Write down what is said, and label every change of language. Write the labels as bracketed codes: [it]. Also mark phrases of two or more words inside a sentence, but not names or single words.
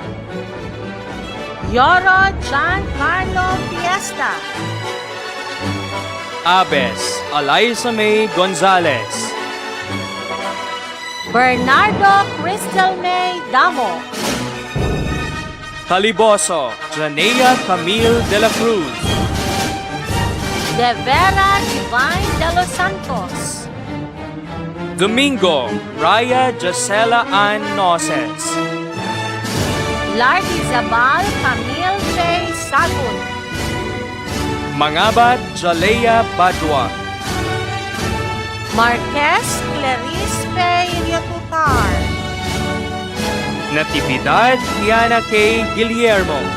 [en] Yoro John Carlo Fiesta, Abes Eliza May Gonzalez, Bernardo Crystal May Damo, Caliboso Janea Camille de la Cruz, De Vera Divine de los Santos, Domingo Raya Gisela Ann Noses, Lardy Zabal Camille Faye Sagun, Mangabat Jalea Badwa, Marquez Clarice Faye Riotutar, Natividad Diana K. Guillermo,